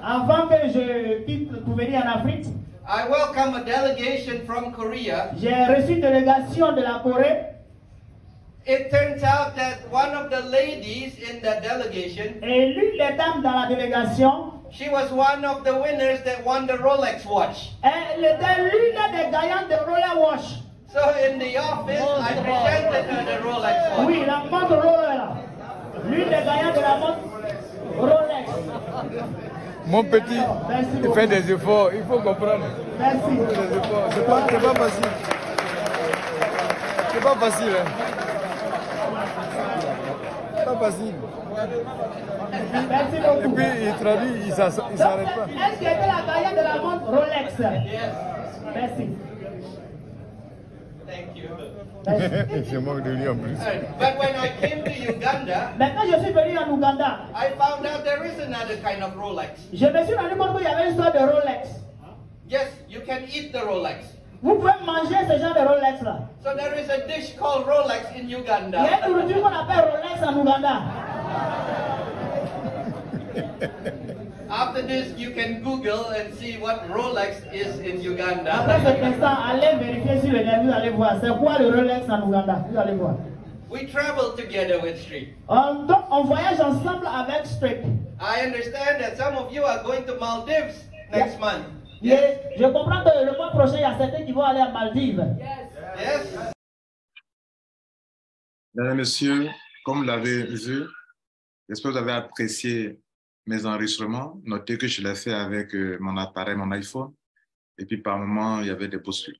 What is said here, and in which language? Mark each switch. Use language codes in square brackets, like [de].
[fr] avant que je quitte pour venir en Afrique, [en] I welcome a delegation from Korea [fr] j'ai reçu une délégation de la Corée. [en] it turns out that one of the ladies in the delegation, [fr] Et l'une des dames dans la délégation, [en] she was one of the winners that won the Rolex watch. [fr] elle était l'une des gagnantes de Rolex Watch. [en] So in the office, I presented her the Rolex watch. [fr] Oui, la montre Rolex là. L'une des gagnantes de la montre Rolex. Mon petit, Merci il beaucoup. fait des efforts, il faut comprendre. Merci. Il fait des efforts. C'est pas facile. C'est pas facile. Hein. C'est pas facile. Merci Et beaucoup. puis il traduit, il s'arrête pas. Est-ce qu'elle était la gagnante de la montre Rolex? Merci. [en] Thank you. [fr] Je manque de lui en plus. [en] Alright, but when I came to Uganda, [fr] Maintenant, je suis venu en Ouganda. [en] I found out there is another kind of Rolex. [fr] Je me suis rendu compte qu'il y avait une sorte de Rolex. [en] Yes, you can eat the Rolex. [fr] Vous pouvez manger ce genre de Rolex là. [en] So there is a dish called Rolex in [fr] Il y a [en] Uganda. [fr] une nourriture qu'on appelle Rolex en Ouganda. [en] After this, you can Google and see what Rolex is in [fr] Après [en] Uganda. [fr] cet instant, allez vérifier sur le net, vous allez voir. C'est quoi le Rolex en Ouganda? Vous allez voir. [en] We travel together with Street. [fr] Donc, on voyage ensemble avec Street. [en] I understand that some of you are going to Maldives next month. [fr] Et je comprends que le mois prochain, il y a certains qui vont aller à Maldives. [en] Yes? [fr] Mesdames et messieurs, comme vous l'avez vu, j'espère que vous avez apprécié mes enregistrements. Notez que je l'ai fait avec mon appareil, mon iPhone. Et puis par moment, il y avait des postures.